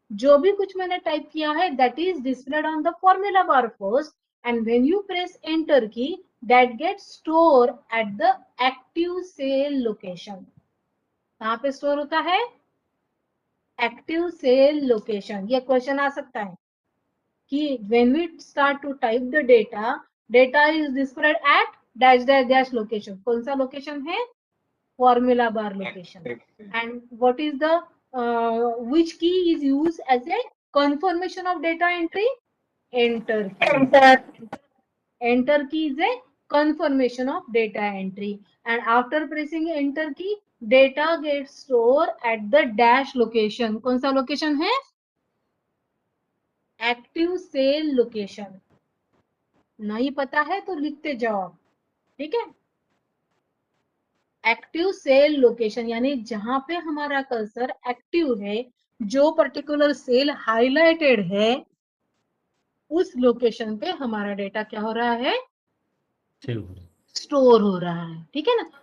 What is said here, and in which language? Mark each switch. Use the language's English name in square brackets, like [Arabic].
[Hindi] जो भी कुछ मैंने टाइप किया है [English] That is displayed on the formula bar first, and when you press enter key that gets store at the active cell location. [Hindi] कहां पे स्टोर होता है, एक्टिव सेल लोकेशन। ये क्वेश्चन आ सकता है कि [English] when we start to type the data is displayed at dash dash dash location। [Hindi] कौन सा लोकेशन है, formula bar location। [English] and what is the which key is used as a confirmation of data entry, enter key। enter key is a confirmation of data entry, and after pressing enter key data gets stored at the dash location। [Hindi] कौन सा location है, active cell location. नहीं पता है तो लिखते जाओ, ठीक है। एक्टिव सेल लोकेशन यानी जहां पे हमारा कर्सर एक्टिव है, जो पर्टिकुलर सेल हाईलाइटेड है, उस लोकेशन पे हमारा डेटा क्या हो रहा है, स्टोर हो रहा है, ठीक है ना।